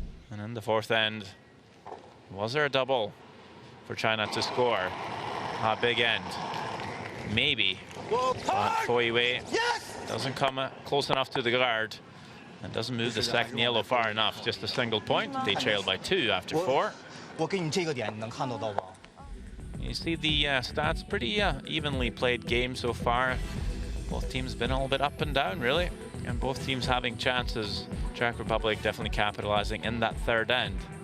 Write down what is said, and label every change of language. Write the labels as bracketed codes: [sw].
[en] And in the fourth end, was there a double for China to score? A big end, maybe. But Foyue doesn't come close enough to the guard and doesn't move the second yellow far enough. Just a single point. They trail by 2 after 4. [zh] 我给你这个点，你能看得到吧？ [en] You see the stats, pretty evenly played game so far. Both teams been a little bit up and down, really. And both teams having chances. Czech Republic definitely capitalizing in that third end.